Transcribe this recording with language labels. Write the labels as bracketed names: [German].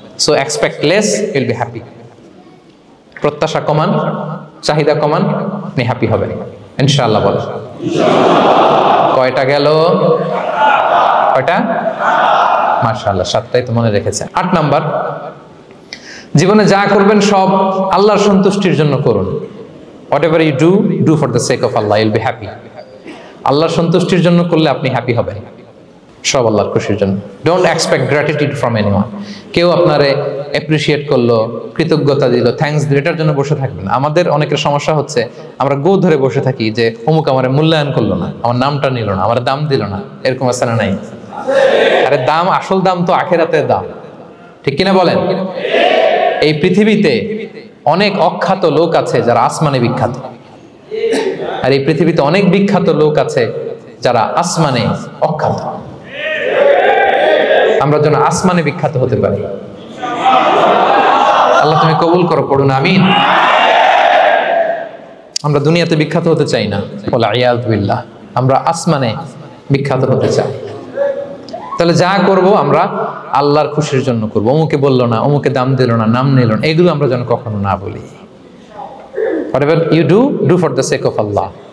[English] So expect less, will be happy. [Bangla] প্রত্যাশা কমান, চাহিদা কমান, আপনি হ্যাপি হবেন ইনশাআল্লাহ। বল কয়টা গেল? কয়টা? মাশাআল্লাহ, 7টাই তো মনে রেখেছে। 8 নাম্বার, জীবনে যা করবেন সব আল্লাহর সন্তুষ্টির জন্য করুন। [English] Whatever you do for the sake of Allah, you'll be happy. [Bangla] আল্লাহর সন্তুষ্টির জন্য করলে আপনি হ্যাপি হবেন, সব আল্লাহর খুশির জন্য। [English] Don't expect gratitude from anyone. [Bangla] কেউ আপনারে অ্যাপ্রিসিয়েট করলো, কৃতজ্ঞতা দিল, থ্যাঙ্কস দিল, এটার জন্য বসে থাকবেন। আমাদের অনেকের সমস্যা হচ্ছে, আমরা গো ধরে বসে থাকি যে অমুক আমার মূল্যায়ন করলো না, আমার নামটা নিল না, আমার দাম দিল না। এরকম আছে না নাই? আরে দাম, আসল দাম তো আখিরাতের দাম। ঠিক কিনা বলেন? এই পৃথিবীতে অনেক অখ্যাত লোক আছে যারা আসমানে বিখ্যাত, আর এই পৃথিবীতে অনেক বিখ্যাত লোক আছে যারা আসমানে অখ্যাত। আমরা যেন আসমানে বিখ্যাত হতে পারি। আল্লাহ তুমি কবুল করো, পড়ুন আমিন। আমরা দুনিয়াতে বিখ্যাত হতে চাই না, ওয়াল ইয়াযু বিল্লাহ, আমরা আসমানে বিখ্যাত হতে চাই। তাহলে যা করব আমরা আল্লাহর খুশির জন্য করব। অমুকে বললো না, অমুকে দাম দিল না, নাম নিল না, এগুলো আমরা যেন কখনো না বলি। [English] Whatever you do for the sake of Allah.